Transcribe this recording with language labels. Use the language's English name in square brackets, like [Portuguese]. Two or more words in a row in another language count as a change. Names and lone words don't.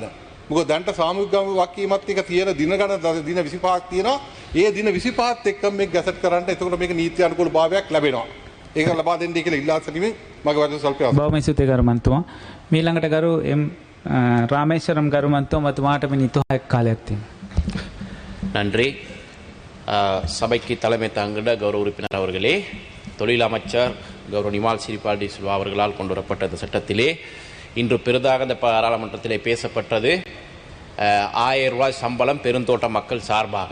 [Sinhala] මොකද දැන්ට සාමූහික වක්කීමත් එක තියෙන දින ගණන දින 25ක් තියෙනවා. ඒ දින 25ත් එක්ක මේක ගැසට් කරන්න එතකොට මේක නීති අනුකූල භාවයක් ලැබෙනවා. ඒක ලබා දෙන්නයි කියලා ඉල්ලා සිටිමින් මගේ වචන සල්පය අවසන්. බොහොම ස්තුතියි ගරු මන්තුමා. මීළඟට ගරු එම් ராமேஸ்வரம் ගරු මන්තුමා ඔබතුමාට මිනිත්තු 6ක් காலයක් තියෙනවා. [Tamil] நன்றி. சபைக்கு தலைமை தாங்கிட கௌரவ உறுப்பினர் அவர்களே, தொழில் அமைச்சர் கௌரவ நிமால் சிறிபால் டி சில்வா அவர்களால் கொண்டு வரப்பட்ட இந்த சட்டத்திலே இன்று பெரிதாக இந்த பாராளுமன்றத்திலே பேசப்பட்டது 1000 ரூபாய் சம்பளம் பெருந்தோட்ட மக்கள் சார்பாக.